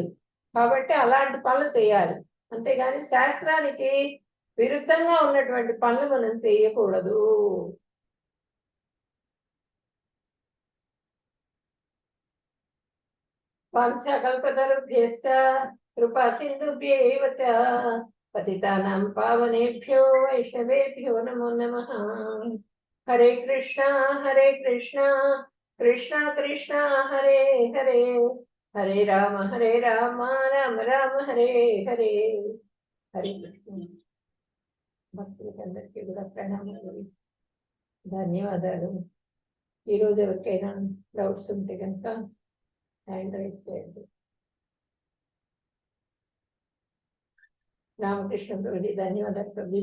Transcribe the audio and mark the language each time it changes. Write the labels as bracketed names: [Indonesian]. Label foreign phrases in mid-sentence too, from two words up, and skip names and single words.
[Telugu] కాబట్టి అలాంటి పనులు చేయాలి, అంతేగాని శాస్త్రానికి విరుద్ధంగా ఉన్నటువంటి పనులు మనం చేయకూడదు. [Sanskrit] वाञ्छाकल्पतरुभ्यश्च कृपा सिन्धुभ्यैव च पतितानां पावनेभ्यो वैष्णवेभ्यो नमो नमः. [Telugu] హరే కృష్ణ కృష్ణ కృష్ణ హరే హరే, హరే రామ రామ రామ హరే హరే. హరే కృష్ణ. భక్తులందరికీ కూడా ప్రణామాలు, ధన్యవాదాలు. ఈరోజు ఎవరికైనా డౌట్స్ ఉంటే కనుక [English] hand raise [Telugu] చేయండి. రామకృష్ణ ప్రభుజీ, ధన్యవాదాలు ప్రభుజీ.